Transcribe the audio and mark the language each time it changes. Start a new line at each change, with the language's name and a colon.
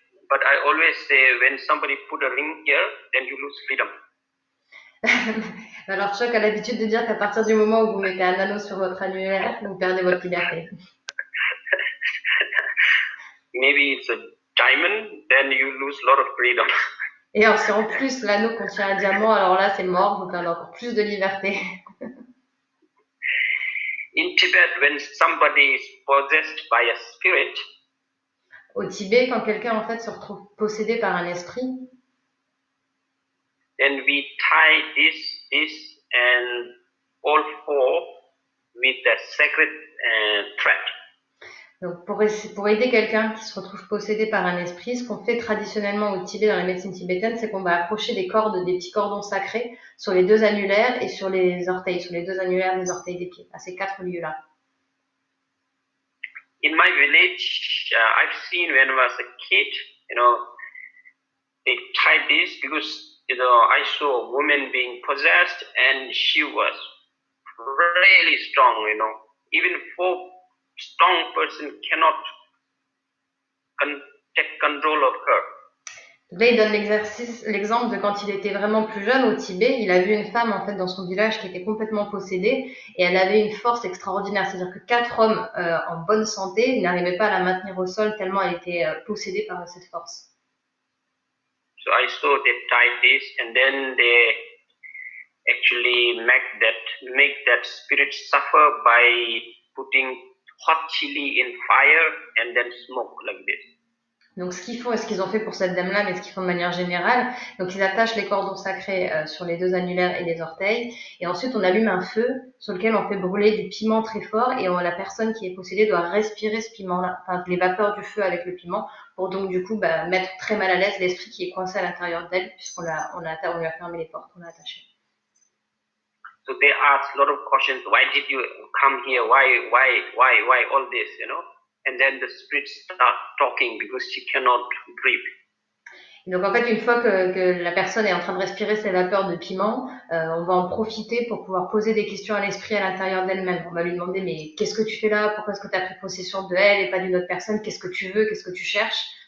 English: But I always say when somebody put a ring here, then you lose freedom.
French: Alors Chuck a l'habitude de dire qu'à partir du moment où vous mettez un anneau sur votre annulaire, vous perdez votre liberté.
English: Maybe it's a diamond, then you lose a lot of freedom.
French: Et alors, si en plus l'anneau contient un diamant, alors là c'est mort, vous perdez encore plus de liberté.
English: In Tibet, when somebody is possessed by a spirit,
French: au Tibet, quand quelqu'un en fait se retrouve possédé par un esprit,
English: then we tie this and all four with a sacred thread.
French: Donc pour aider quelqu'un qui se retrouve possédé par un esprit, ce qu'on fait traditionnellement au Tibet, dans la médecine tibétaine, c'est qu'on va accrocher des petits cordons sacrés sur les deux annulaires et sur les orteils, sur les deux annulaires des orteils des pieds, à ces 4 lieux-là.
English: In my village, I've seen when I was a kid, you know, they tried this because, you know, I saw a woman being possessed and she was really strong, you know. Even 4 strong person cannot take control of her.
French: Là, il donne l'exemple de quand il était vraiment plus jeune au Tibet, il a vu une femme en fait dans son village qui était complètement possédée et elle avait une force extraordinaire. C'est-à-dire que 4 hommes en bonne santé n'arrivaient pas à la maintenir au sol tellement elle était possédée par cette force.
English: So I saw they tied this and then they actually make that spirit suffer by putting hot chili in fire and then smoke like this.
French: Donc ce qu'ils font et ce qu'ils ont fait pour cette dame-là, mais ce qu'ils font de manière générale, donc ils attachent les cordons sacrés sur les deux annulaires et les orteils, et ensuite on allume un feu sur lequel on fait brûler du piment très fort, et la personne qui est possédée doit respirer ce piment-là, enfin les vapeurs du feu avec le piment, pour donc du coup mettre très mal à l'aise l'esprit qui est coincé à l'intérieur d'elle, puisqu'on lui a fermé les portes, on l'a attaché.
English: So they ask a lot of questions. Why did you come here? Why all this? You know. And then the spirit start talking because she cannot breathe.
French: Donc en fait, une fois que la personne est en train de respirer ses vapeurs de piment, on va en profiter pour pouvoir poser des questions à l'esprit à l'intérieur d'elle-même. On va lui demander mais qu'est-ce que tu fais là? Pourquoi est-ce que tu as pris possession de elle et pas d'une autre personne? Qu'est-ce que tu veux? Qu'est-ce que tu cherches?